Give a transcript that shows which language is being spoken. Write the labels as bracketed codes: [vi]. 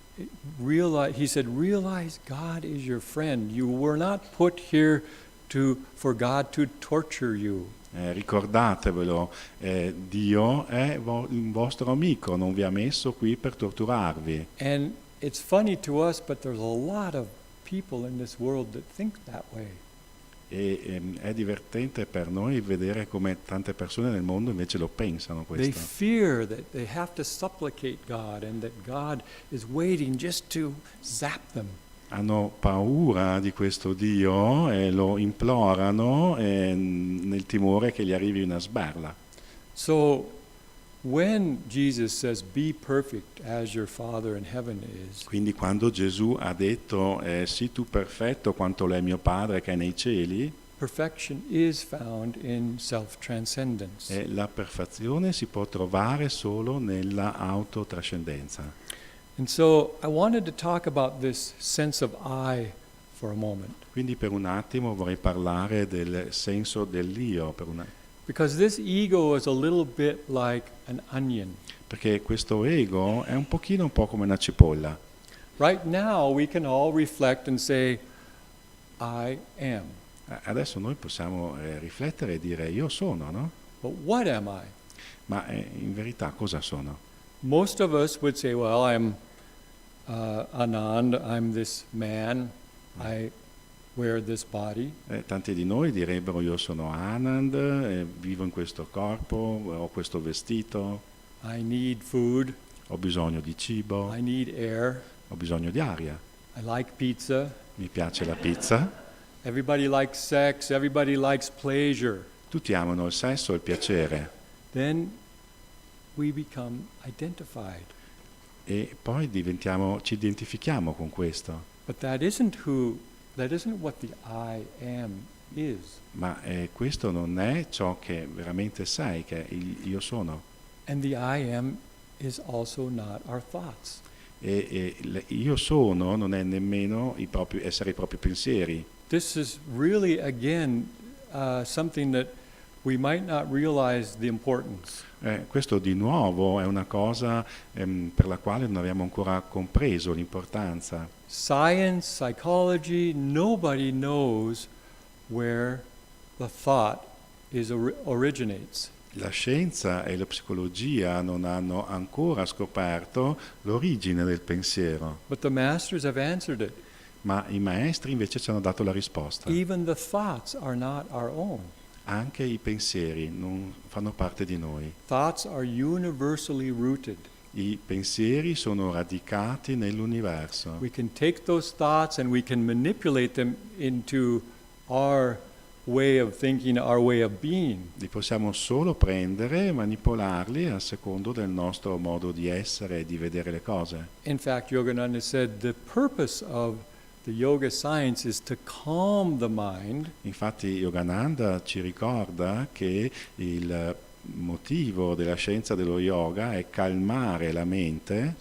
[en] He said, realize God is your friend. You were not put here for God to torture you. [it] Ricordatevelo, Dio è il vostro amico, non vi ha messo qui per torturarvi. [en] And it's funny to us, but there's a lot of people in this world that think that way. [it] È divertente per noi vedere come tante persone nel mondo invece lo pensano [en] They [it] questo. [en] fear that they have to supplicate God and that God is waiting just to zap them. [it] Hanno paura di questo Dio e lo implorano nel timore che gli arrivi una sberla. [en] So when Jesus says, be perfect as your Father in heaven is, [it] Quindi quando Gesù ha detto sii tu perfetto quanto lo è mio Padre che è nei cieli, [en] perfection is found in self-transcendence. [it] la perfezione si può trovare solo nella autotrascendenza. [en] And so I wanted to talk about this sense of I for a moment, [it] Quindi per un attimo vorrei parlare del senso dell'io, [en] because this ego is a little bit like an onion. [it] perché questo ego è un po' come una cipolla. [en] Right now we can all reflect and say, I am. [it] Adesso noi possiamo riflettere e dire io sono, no? [en] But what am I? [it] Ma in verità cosa sono? [en] Most of us would say, well, I'm Anand, I'm this man, I wear this body. [it] Tanti di noi direbbero io sono Anand, vivo in questo corpo, ho questo vestito, [en] I need food, [it] ho bisogno di cibo, [en] I need air, [it] ho bisogno di aria, [en] I like pizza, [it] mi piace la pizza, [en] everybody likes sex, everybody likes pleasure. [it] tutti amano il sesso e il piacere. [en] Then we become identified. [it] E poi ci identifichiamo con questo. [en] But that isn't what the I am is. [it] Ma questo non è ciò che veramente sei, che è il io sono. [en] And the I am is also not our thoughts. [it] Io sono non è nemmeno essere i propri pensieri. [en] This is really, again, something that we might not realize the importance. [it] Questo di nuovo è una cosa per la quale non abbiamo ancora compreso l'importanza. [en] Science, psychology, nobody knows where the thought originates. [it] La scienza e la psicologia non hanno ancora scoperto l'origine del pensiero, [en] But the masters have answered it. [it] ma i maestri invece ci hanno dato la risposta. [en] Even the thoughts are not our own. [it] Anche i pensieri non fanno parte di noi. [en] Thoughts are universally rooted. [it] I pensieri sono radicati nell'universo. [en] We can take those thoughts and we can manipulate them into our way of thinking, our way of being. [it] Li possiamo solo prendere e manipolarli a secondo del nostro modo di essere e di vedere le cose. [en] In fact, Yogananda said the purpose of the yoga science is to calm the mind. [it] Infatti Yogananda ci ricorda che il motivo della scienza dello yoga è calmare la mente